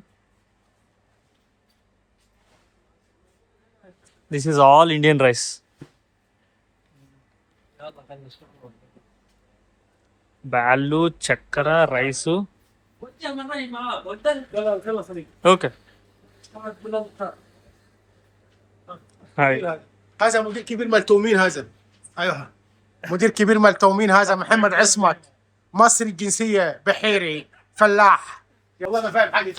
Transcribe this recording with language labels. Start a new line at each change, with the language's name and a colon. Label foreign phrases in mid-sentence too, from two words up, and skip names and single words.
English: This is all Indian rice.
Telugu: బ్యాళ్ళు, చక్కెర, రైసు. ఓకే.
Arabic: هذا مدير كبير مال التأمين هذا. ايوه مدير كبير مال التأمين هذا محمد عصمت، مصري الجنسية، بحيري، فلاح. يلا انا فاهم حاجة.